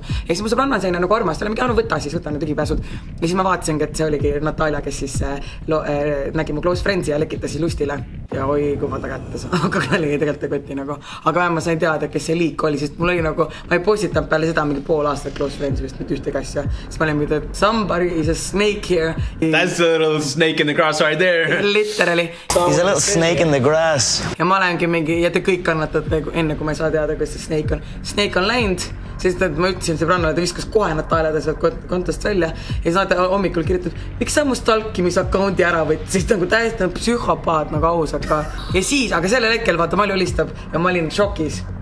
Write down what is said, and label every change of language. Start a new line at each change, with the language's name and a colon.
Estonian: Ja siis mu sõbranna sai nagu armas, ta oli mingi, võta need ligipääsud. Ja siis ma vaatasingi, et see oligi Natalja, kes siis nägi mu close friends'i ja lekitas siis lustile. Ja oi, kui ma ta kätte saan, aga oli tegelikult ei kotti nagu. Aga ma sain teada, kes see liik oli, sest mul oli nagu, ma ei postitanud peale seda mingi pool aastat close friends vist mitte ühtegi asja. Siis ma olin mingi, et
English: somebody is a snake here. That's a little snake in the grass right there. Literally. He's a little snake in the grass.
Estonian: Ja ma olengi mingi, ja te kõik kannatate enne, kui ma ei saa teada, kas see snake on. Snake on läinud, sest et ma ütlesin sõbrannale, ta viskas kohe Natalja sealt kontost välja ja siis nad hommikul kirjutab, miks sa mu stalkimisaccounti ära võtsid, nagu täiesti psühhopaat nagu aus, aga ja siis, aga sellel hetkel vaata Malju helistab ja ma olin šokis.